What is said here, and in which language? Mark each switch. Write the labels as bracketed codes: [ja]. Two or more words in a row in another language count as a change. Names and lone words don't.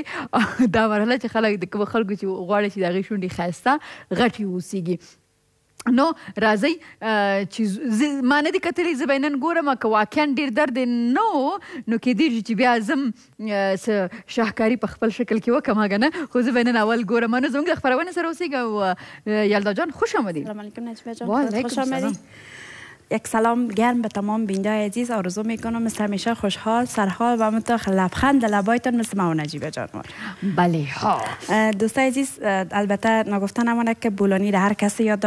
[ps] دا مرحله چې خلک د کومو خلکو چې غواړي چې د هغې شونډې ښایسته غټې واوسېږي. نو راځئ چې ما نه دي کتلي زه به نن ګورم که واقعا ډېر درد نه و نو کیدای شي چې بیا زم څه شاهکاري په خپل شکل کې وکړم هغه نه. خو زه به نن اول ګورم. نو زموږ د خپرونې سره اوسېږه او یلدا جان [fa] خوش آمدید. [ar] سلام علیکم [fa] نجیبه جان. خوش آمدید. یک سلام گرم به تمام بیننده عزیز. آرزو میکنم مثل همیشه خوشحال سرحال و همونطور لبخند لبایتان مثل ما و نجیبه جان. بله ها دوستای عزیز البته نگفته نمونه که بولانی هر کسی یاد داره.